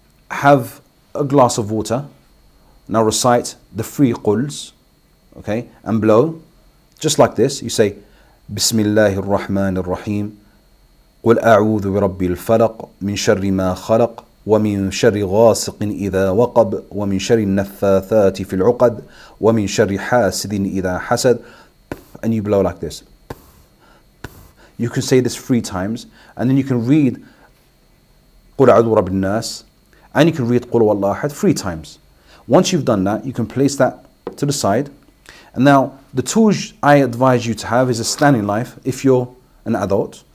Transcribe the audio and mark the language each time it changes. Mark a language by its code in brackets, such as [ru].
[en] Have a glass of water. Now recite the 3 quls, okay, and blow, just like this. You say, Bismillahir Rahmanir Rahim. [ar] قل أعوذ برب الفلق من شر ما خلق ومن شر غاسق إذا وقب ومن شر النفاثات في العقد ومن شر حاسد إذا حسد. [en] And you blow like this. You can say this 3 times, and then you can read [ar] قل أعوذ برب الناس, [en] and you can read [ar] قل والله أحد [en] 3 times. Once you've done that, you can place that to the side. And now the tools I advise you to have is a standing knife if you're an adult.